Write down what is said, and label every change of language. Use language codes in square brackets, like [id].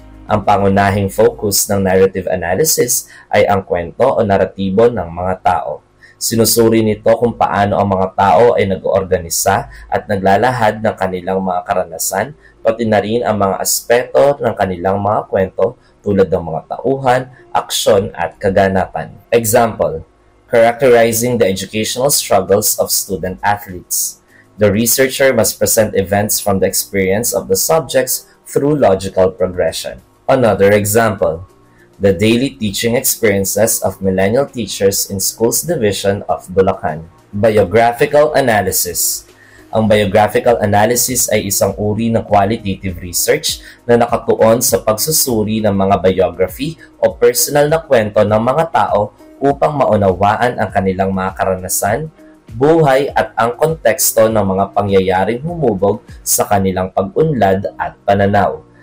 [tl] Ang pangunahing focus ng narrative analysis ay ang kwento o naratibo ng mga tao. Sinusuri nito kung paano ang mga tao ay nag-oorganisa at naglalahad ng kanilang mga karanasan, pati na rin ang mga aspeto ng kanilang mga kwento tulad ng mga tauhan, aksyon at kaganapan. [en] Example, characterizing the educational struggles of student athletes. The researcher must present events from the experience of the subjects through logical progression. Another example, the daily teaching experiences of millennial teachers in Schools Division of Bulacan. Biographical analysis. [tl] Ang biographical analysis ay isang uri ng qualitative research na nakatuon sa pagsusuri ng mga biography o personal na kwento ng mga tao upang maunawaan ang kanilang mga karanasan, buhay at ang konteksto ng mga pangyayaring humubog sa kanilang pag-unlad at pananaw.